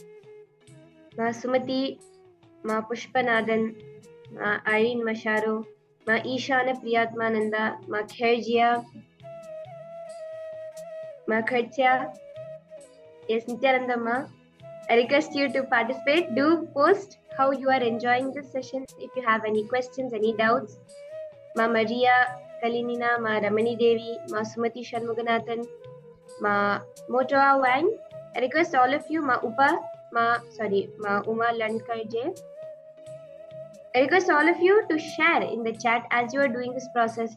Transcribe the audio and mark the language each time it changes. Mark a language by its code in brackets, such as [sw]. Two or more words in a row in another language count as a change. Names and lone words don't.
[en] Ma Sumati, Ma Pushpanathan, Ma Irene Masharo, Ma Ishana Priyatmananda, Ma Kherjia, Ma Khartya. Yes, Nithyananda Ma. I request you to participate. Do post how you are enjoying this session. If you have any questions, any doubts. Ma Maria Kalinina, Ma Ramani Devi, Ma Sumati Shanmuganathan, Ma Motoa Wang. I request all of you, Ma Uma Landkarje. I request all of you to share in the chat as you are doing this process.